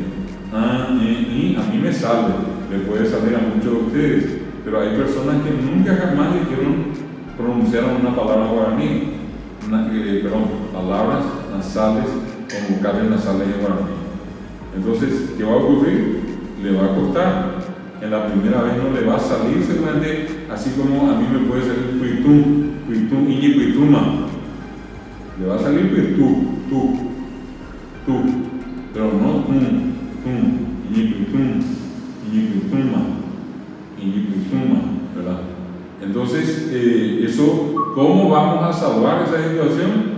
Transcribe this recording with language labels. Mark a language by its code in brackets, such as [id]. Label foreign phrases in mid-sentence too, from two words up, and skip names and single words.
[es] A mí me sale, le puede salir a muchos de ustedes, pero hay personas que nunca jamás dijeron, pronunciaron una palabra guaraní, palabras nasales con vocales nasales en guaraní. Entonces, ¿qué va a ocurrir? Le va a costar. En la primera vez no le va a salir seguramente, así como a mí me puede salir puitún, [gn] iñi puituma. [es] Le va a salir tú, pero no [gn] iñi puituma, [es] ¿verdad? Entonces, eso, ¿cómo vamos a salvar esa situación?